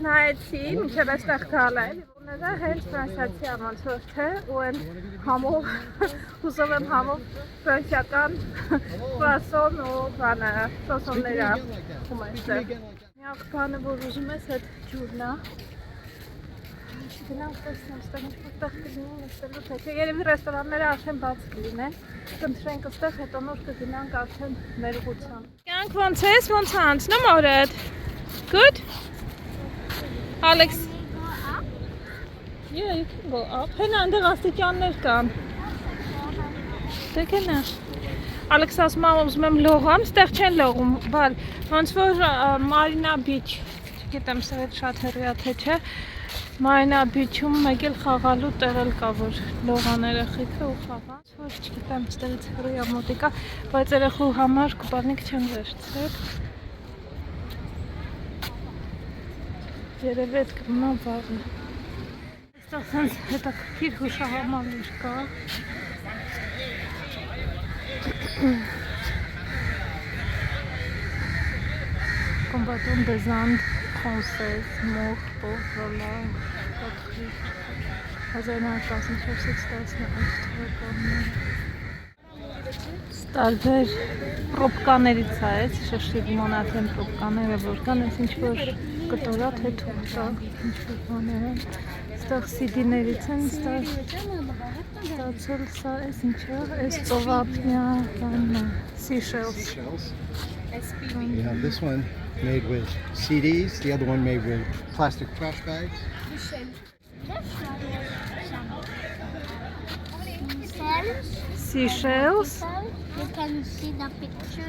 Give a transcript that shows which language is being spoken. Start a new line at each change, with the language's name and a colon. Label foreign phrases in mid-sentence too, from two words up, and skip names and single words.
Armenian: նայեցի մինչեւ այստեղ գալը ուները հենց ֆրանսիացի ամանցորդ է ու են համով հուսով եմ համով ֆրանսիական croissant ու բանը սոսոնները ու այստեղ միակ բանը որ ուզում ես այդ ջուրն է Գնանք տեսնեմ, ստեղ ինչ-որ կլինի նստելու թե չէ, երևի ռեստորանները արդեն բաց կլինեն, կընտրենք ստեղ, հետո նոր կգնանք արդեն մեր ուղղությամբ։ Կյանք ոնց ես, ոնց անցնում օրդ։ Good?
English: Alex. Yeah, you can go up.
Armenian: Հենա այնտեղ աստիճաններ կան։ Դե կենա։ Alex ասում եմ ուզում եմ լողամ, ստեղ չեն լողում, բալ ոնց որ Marina Beach, չգիտեմ սա շատ հեռու է թե չէ։ Marina Beach-ում մեկ էլ խաղալու տեղել կա, որ լողան երեխեքը ու խաղան։ Որ չգիտեմ, ստեղից հեռու է մոտիկա, բայց երեխու համար կուպարնիկ չեմ վերցրել։ Երևի այդ կմնա վաղը։ Այստեղ սենց հետաքրքիր հուշահամալիր կա։
French: Combattant des Andes françaises, mort pour la patrie.
Armenian: 1914-1918 Տարբեր պրոպկաներից է, շշի մոնաթեն պրոպկաները որ կան, այս ինչ-որ կտորա թե թուղթա, ինչ-որ բաներ են, ստեղ CD-ներից են, ստացել սա, այս ինչա, այս ծովափնյա բանն է,
English: seashells. You have this one made with CDs, the other one made with plastic trash bags. Seashells. You can see the picture.